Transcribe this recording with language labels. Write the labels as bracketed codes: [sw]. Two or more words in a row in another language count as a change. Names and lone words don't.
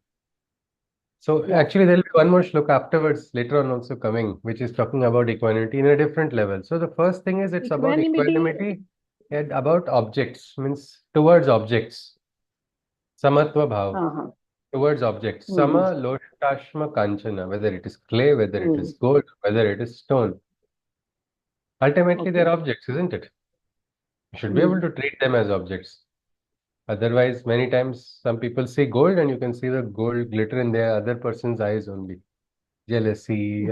[en] So Yeah, actually, there will be one more shloka afterwards, later on also coming, which is talking about equanimity in a different level. So the first thing is it's about equanimity. equanimity and about objects, means towards objects. [hi] समत्व भाव. [en] Uh-huh. Towards objects. Hmm. [sa] सम लोष्टाश्म काञ्चन, [en] whether it is clay, whether it Hmm. is gold, whether it is stone. Ultimately, they're Okay. objects, isn't it? You should be able Hmm. to treat them as objects. Otherwise, many times some people see gold and you can see the gold glitter in their other person's eyes only. Jealousy,